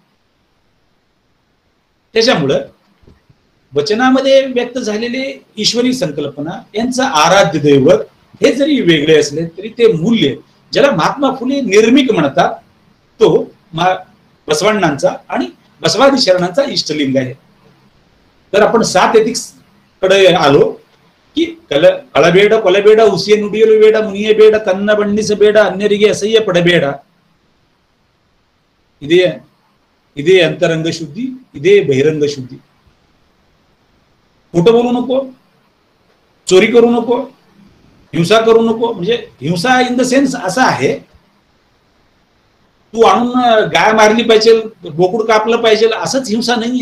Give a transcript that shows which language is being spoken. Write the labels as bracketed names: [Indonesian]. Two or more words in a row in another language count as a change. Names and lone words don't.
[Marathi] त्याच्यामुळं वचनामध्ये व्यक्त झालेले ईश्वरी संकल्पना, यांचं आराध्य दैवत हे जरी वेगळे असले तरी ते मूल्य, ज्याला महात्मा फुले निर्मिक म्हणतात, तो बसवांनांचा आणि बसवादी शरणांचा इष्टलिंग आहे. तर आपण 7 एथिक्स कडे आलो की कळबेड [Kannada] ಕೊಲಬೇಡ ಹುಸಿಯ ನುಡಿಯಲು ಬೇಡ ಮುನಿಯ ಬೇಡ ತನ್ನ ಬಣ್ಣಿಸಬೇಡ ಅನ್ಯರಿಗೆ ಅಸಹ್ಯ ಪಡಬೇಡ. ಇದೇ ಅಂತರಂಗ ಶುದ್ಧಿ, ಇದೇ ಬಹಿರಂಗ ಶುದ್ಧಿ. [Marathi] खोटं बोलू नको, चोरी करू नको, हिंसा करू नको. म्हणजे हिंसा [English] in the sense [Marathi] असा आहे, तू आणून गाय मारली पाहिजे, बोकुड कापलं पाहिजे असंच हिंसा नाहीये.